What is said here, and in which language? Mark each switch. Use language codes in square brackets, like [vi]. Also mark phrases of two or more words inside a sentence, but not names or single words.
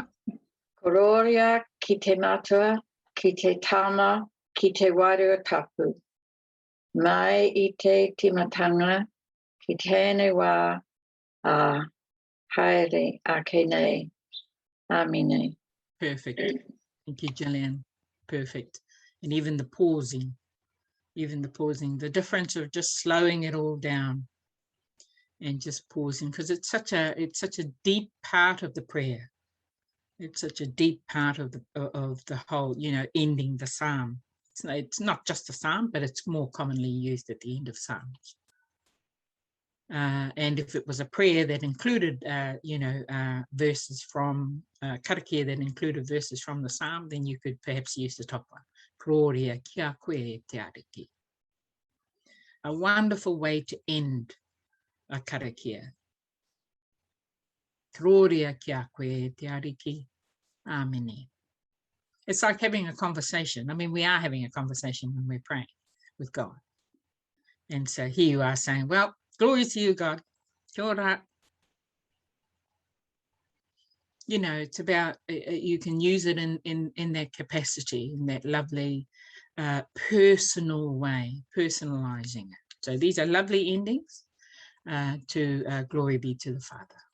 [mi] Kororia ki te matua, ki te tama, ki te wairua tapu. Mai I te timatanga, ki tēnei wā, haere ake nei, amine. [en] Perfect. Thank you, Gillian. Perfect. And even the pausing, the difference of just slowing it all down and just pausing, because it's such a deep part of the prayer. It's such a deep part of the whole, ending the psalm. It's not just a psalm, but it's more commonly used at the end of psalms. And if it was a prayer that included, verses from karakia that included verses from the psalm, then you could perhaps use the top one. [mi] Gloria kia koe te ariki. [en] A wonderful way to end a karakia. [mi] Gloria kia koe te ariki. Amine. [en] It's like having a conversation. I mean, we are having a conversation when we're praying with God. And so here you are saying, well, glory to you, God. [mi] Kia ora. [en] It's about, you can use it in that capacity, in that lovely personal way, personalizing it. So these are lovely endings to glory be to the Father.